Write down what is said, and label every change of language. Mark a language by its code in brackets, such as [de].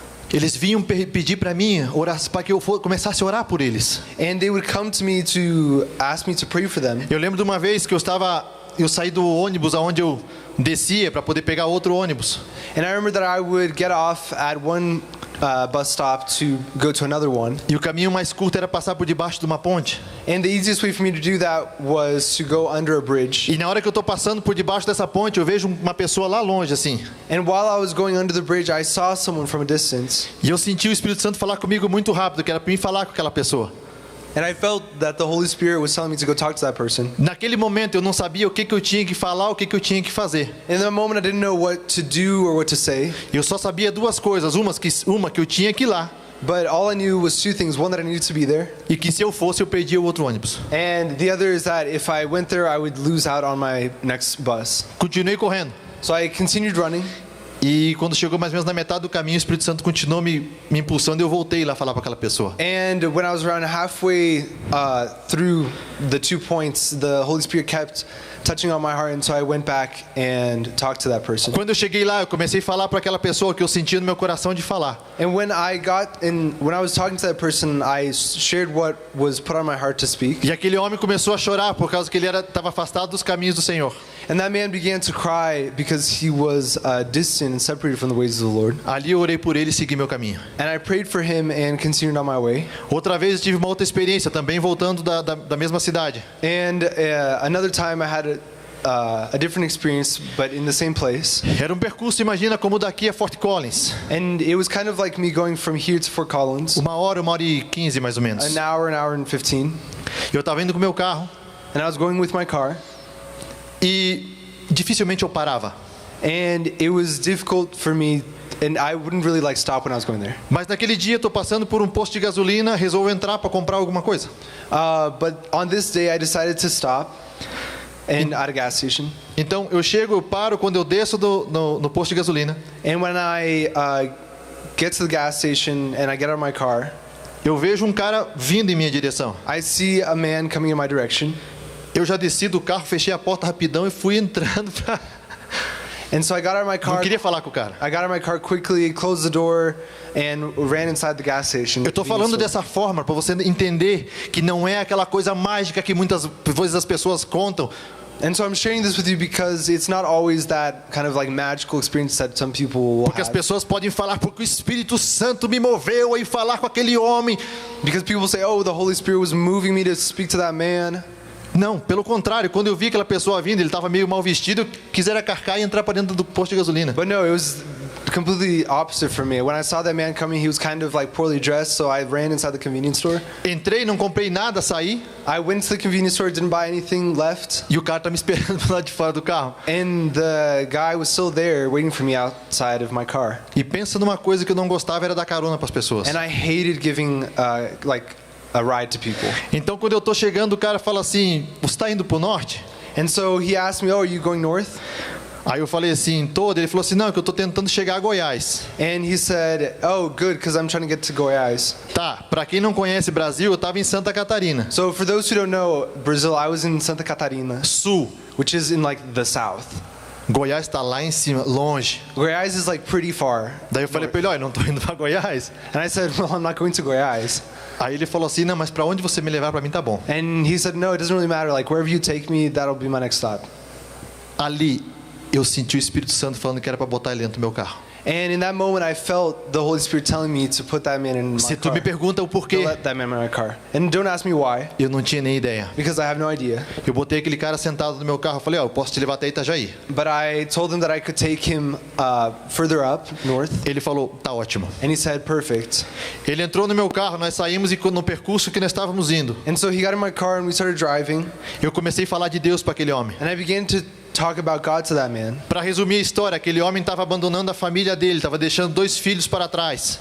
[pt] Eles vinham pedir para mim orar, para que eu começasse a orar por eles. [en] And they would come to me to ask me to pray for them. [pt] Eu lembro de uma vez que eu saí do ônibus aonde eu descia para poder pegar outro ônibus. [en] And I remember that I would get off at one bus stop to go to another one. [pt] E o caminho mais curto era passar por debaixo de uma ponte. [en] And the easiest way for me to do that was to go under a bridge. [pt] E na hora que eu estou passando por debaixo dessa ponte, eu vejo uma pessoa lá longe assim. [en] And while I was going under the bridge, I saw someone from a distance. [pt] E eu senti o Espírito Santo falar comigo muito rápido, que era para mim falar com aquela pessoa. [en] And I felt that the Holy Spirit was telling me to go talk to that person. [pt] Naquele momento eu não sabia o que eu tinha que falar, o que eu tinha que fazer. [en] In that moment, I didn't know what to do or what to say. [pt] Eu só sabia duas coisas, uma que eu tinha que ir lá, [en] But all I knew was two things. One, that I needed to be there. [pt] e que se eu fosse eu perdia o outro ônibus. [en] And the other is that if I went there, I would lose out on my next bus. [pt] Continuei correndo. [en] So I continued running. [pt] E quando chegou mais ou menos na metade do caminho, o Espírito Santo continuou me impulsando e eu voltei lá falar para aquela pessoa. [en] And when I was around halfway through the 2 points, the Holy Spirit kept touching on my heart, and so I went back and talked to that person. [pt] Quando eu cheguei lá, eu comecei a falar para aquela pessoa que eu sentia no meu coração de falar. [en] And when I was talking to that person, I shared what was put on my heart to speak. [pt] E aquele homem começou a chorar por causa que ele estava afastado dos caminhos do Senhor. [en] And that man began to cry because he was distant and separated from the ways of the Lord. [pt] Ali eu orei por ele e segui meu caminho. [en] And I prayed for him and continued on my way. [pt] Outra vez eu tive uma outra experiência, também voltando da mesma cidade. [en] And another time I had a different experience, but in the same place. [pt] Era um percurso, imagina, como daqui a Fort Collins. [en] And it was kind of like me going from here to Fort Collins. [pt] 1h e 15 mais ou menos. [en] An hour and 15. [pt] Eu estava indo com o meu carro [en] And I was going with my car. [pt] e dificilmente eu parava. [en] And it was difficult for me, and I wouldn't really like stop when I was going there. [pt] Mas naquele dia eu estou passando por um posto de gasolina, resolvo entrar para comprar alguma coisa. [en] But on this day, I decided to stop and at a gas station. [pt] Então eu chego, eu paro quando eu desço no posto de gasolina. [en] And when I get to the gas station and I get out of my car, [pt] Eu vejo um cara vindo em minha direção. [en] I see a man coming in my direction. [pt] Eu já desci do carro, fechei a porta rapidão e fui entrando pra... [en] And so I got out of my [pt] Não [en] car. [pt] queria falar com o cara. [en] I got out of my car quickly, closed the door, and ran inside the gas station. [pt] Eu estou falando dessa forma para você entender que não é aquela coisa mágica que muitas vezes as pessoas contam. [en] And so I'm sharing this with you because it's not always that kind of like magical experience that some people will [pt] Porque as [en] have. [pt] pessoas podem falar porque o Espírito Santo me moveu a ir falar com aquele homem. [en] Because people say, oh, the Holy Spirit was moving me to speak to that man. [pt] Não, pelo contrário, quando eu vi aquela pessoa vindo, ele estava meio mal vestido, eu quis era carcar e entrar para dentro do posto de gasolina. [en] But no, it was completely opposite for me. When I saw that man coming, he was kind of like poorly dressed, so I ran inside the convenience store. [pt] Entrei, não comprei nada, saí [en] I went to the convenience store, didn't buy anything left. [pt] e o cara tá me esperando do lado de fora do carro. [en] And the guy was still there waiting for me outside of my car. [pt] E pensa numa coisa que eu não gostava, era dar carona para as pessoas. [en] And I hated giving a ride to people. [pt] Então quando eu tô chegando, o cara fala assim: "Você está indo pro norte?" [en] And so he asked me, oh, are you going north? [pt] Aí eu falei assim, todo. Ele falou assim: "Não, que eu tô tentando chegar a Goiás." [en] And he said, oh, good, because I'm trying to get to Goiás. [pt] Tá, para quem não conhece Brasil, eu tava em Santa Catarina, [en] So for those who don't know, Brazil, I was in Santa Catarina, [pt] sul. [en] which is in like the south. [pt] Goiás está lá em cima, longe. [en] Goiás is like pretty far. [pt] Daí eu falei para ele: "Olha, não tô indo para Goiás." [en] And I said, well, I'm not going to Goiás. [pt] Aí ele falou assim: "Não, mas para onde você me levar, para mim tá bom." [en] And he said, no, it doesn't really matter. Like wherever you take me, that'll be my next stop. [pt] Ali eu senti o Espírito Santo falando que era para botar ele dentro do meu carro. [en] And in that moment, I felt the Holy Spirit telling me to put that man in my [pt] Se tu [en] car. [pt] me pergunta o [en] To [pt] porquê, [en] let that man in my car. And don't ask me why, [pt] eu não tinha nem ideia. [en] because I have no idea. [pt] Eu botei aquele cara sentado no meu carro, eu falei, ó, eu posso te levar até Itajaí. [en] But I told him that I could take him further up, north. [pt] Ele falou, tá ótimo. [en] And he said, perfect. [pt] Ele entrou no meu carro, nós saímos e no percurso que nós estávamos indo, [en] And so he got in my car and we started driving. [pt] eu comecei a falar de Deus para aquele homem. [en] And I began to talk about God to that man. [pt] Para resumir a história, aquele homem estava abandonando a família dele, estava deixando 2 filhos para trás.